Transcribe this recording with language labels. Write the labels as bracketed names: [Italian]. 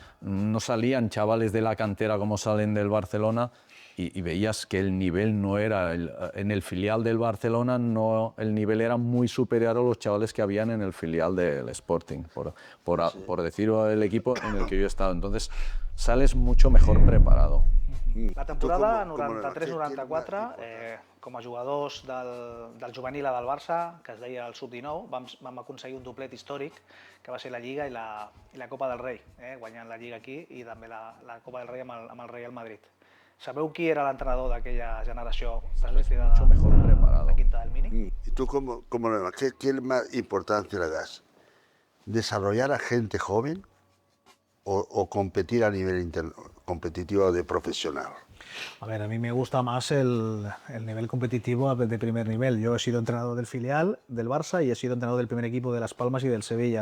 [Spanish] No salían chavales de la cantera como salen del Barcelona. Y veías que el nivel no era, en el filial del Barcelona el nivel era muy superior a los chavales que habían en el filial del Sporting, por decirlo el equipo en el que yo he estado. Entonces sales mucho mejor preparado. [Catalan] La temporada 93-94, com a jugadors del juvenil del Barça, que es deia el Sub-19, vam aconseguir un doblet històric, que va ser la Lliga i la Copa del Rei, guanyant la Lliga aquí i també la Copa del Rei amb el Real Madrid. ¿Sabeu qui era l'entrenador d'aquella generació desvestida de Quinta del Mini? [Spanish] ¿Y tú qué más importancia le das? ¿Desarrollar a gente joven o competir a nivel competitivo de profesional? A ver, a mí me gusta más el nivel competitivo de primer nivel. Yo he sido entrenador del filial del Barça y he sido entrenador del primer equipo de Las Palmas y del Sevilla.